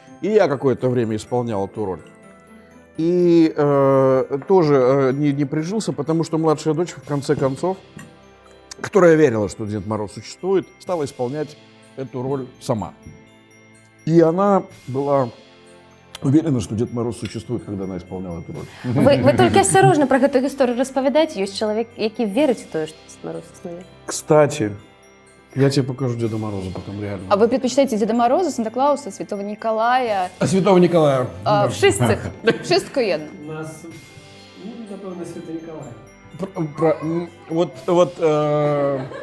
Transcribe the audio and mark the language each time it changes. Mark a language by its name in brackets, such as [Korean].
[Russian] И я какое-то время исполнял эту роль. И тоже не прижился, потому что младшая дочь, в конце концов, которая верила, что Дед Мороз существует, стала исполнять эту роль сама. И она была уверена, что Дед Мороз существует, когда она исполняла эту роль. [Ukrainian] Ви тільки осторожно про цю історію розповідайте. Є чоловік, який вірить в те, що Дед Мороз існує. [Russian] Кстати, я тебе покажу Деда Мороза потом реально. А вы предпочитаете Деда Мороза, Санта-Клауса, Святого Николая? А Святого Николая? Вшистих. [Polish] Wszystko jedno. [Ukrainian] У нас, напевно, Святий Ніколай.